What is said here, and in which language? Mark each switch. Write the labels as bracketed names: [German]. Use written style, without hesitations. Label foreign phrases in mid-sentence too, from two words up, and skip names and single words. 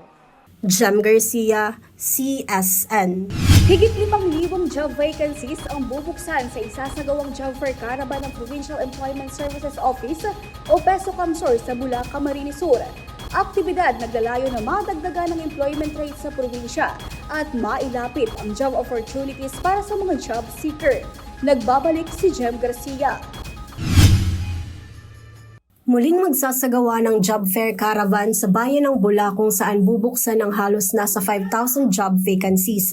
[Filipino] Jem Garcia, CSN. Higit 5,000 [English] job vacancies [Filipino] ang bubuksan sa isasagawang [English] job fair caravan [Filipino] ng Provincial Employment Services Office o PESO Camsor sa Bula, Camarines Sur. Aktibidad naglalayo na madagdagan ng [English] employment rate [Filipino] sa probinsya at mailapit ang [English] job opportunities [Filipino] para sa mga [English] job seeker. [Filipino] Nagbabalik si Jem Garcia. Muling magsasagawa ng [English] job fair caravan [Filipino] sa bayan ng Bula kung saan bubuksan ng halos nasa 5,000 [English] job vacancies.